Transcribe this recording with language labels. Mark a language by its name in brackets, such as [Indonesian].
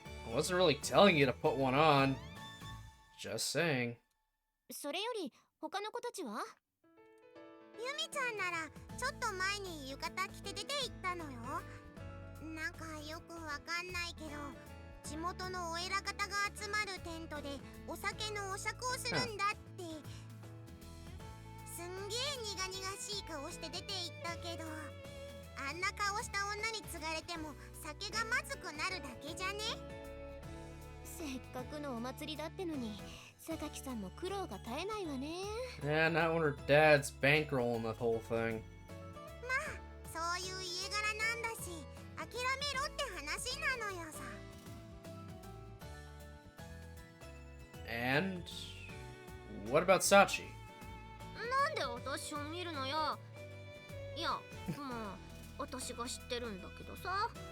[English] I wasn't really telling you to put one on. Just saying. [Japanese] それより他の子たちは？ユミちゃんならちょっと前に浴衣着て出て行ったのよ。なんかよくわかんないけど、地元のお偉方が集まるテントでお酒のお酌をするんだって。すんげえ苦々しい顔して出て行ったけど、あんな顔した女に継がれても酒がまずくなるだけじゃね？せっかくのお祭りだってのに、榊さんも苦労が絶えないわね。 [English] Yeah, not when her dad's bankrolling the whole thing. [Japanese] まあ、そういう家柄なんだし、諦めろって話なのよさ。 [English] And what about Sachi? [Japanese] なんで私を見るのよ。いや、まあ、私が知ってるんだけどさ。